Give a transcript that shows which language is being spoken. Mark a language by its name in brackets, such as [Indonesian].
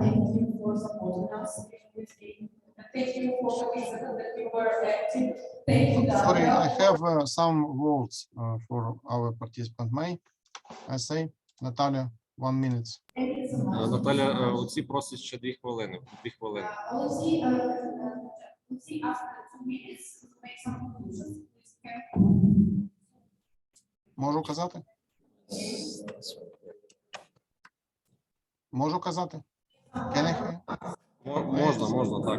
[English] Thank you for supporting us in this game. Thank you for participants that you were active. Thank you, Sorry, Daria. I have some words for our participant. May I say, Natalia, 1 minute. Thank you so much. [Ukrainian] Наталя, Олексій просить ще 2 хвилини. 2 хвилини. [English] Alexey, after 2 minutes, to make some conclusions. Please, okay? [Ukrainian] Можу казати? Можу казати? [English] Can I hear? [Ukrainian] Можна, так. можна.